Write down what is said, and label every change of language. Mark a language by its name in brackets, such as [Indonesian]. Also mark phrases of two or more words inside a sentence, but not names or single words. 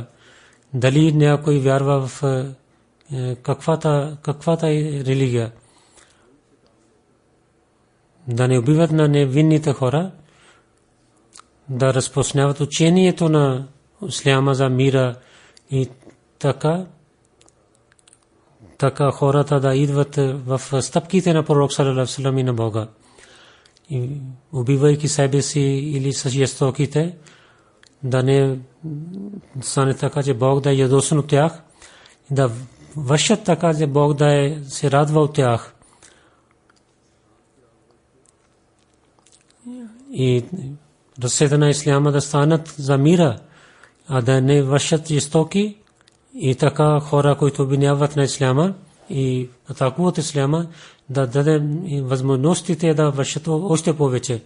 [Bulgarian] Дали някой вярва в каквата е религия, да не убиват на невинните хора, да разпространяват учението на исляма за мира, и така хората да идват в стъпките на пророк [Arabic] صلى الله عليه وسلم [Bulgarian] и на Бога. И убивайки себе си или с жестоките, да не стане така, че Бог да е ядосан от тях, да вършат така, че Бог да се радва от тях. И разсъдъците на исляма да станат за мира, а да не вършат жестоки, и така хора, които обвиняват на исляма и атакуват исляма, да дадем възможностите да вършат още повече.